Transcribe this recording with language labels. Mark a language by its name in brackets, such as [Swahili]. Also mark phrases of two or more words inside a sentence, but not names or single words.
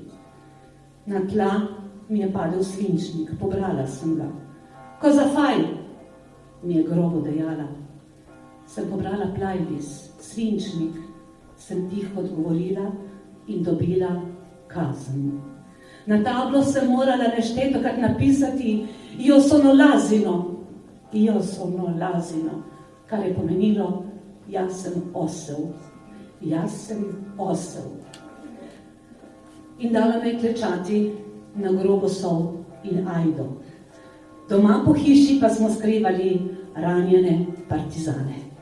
[Slovenian] Na tla mi je padel svinčnik, pobrala sem ga. [Italian] Ko zafaj, [Slovenian] mi je grobo dejala. Sem pobrala plajvis, svinčnik, sem tiho odgovorila in dobila kazen. Na tablo sem morala neštetokrat napisati [Italian] io sono l'asino, [Slovenian] kar je pomenilo jaz sem osel. In dala me klečati na grobo sol in ajdo. Doma po hiši pa smo skrivali ranjene partizane.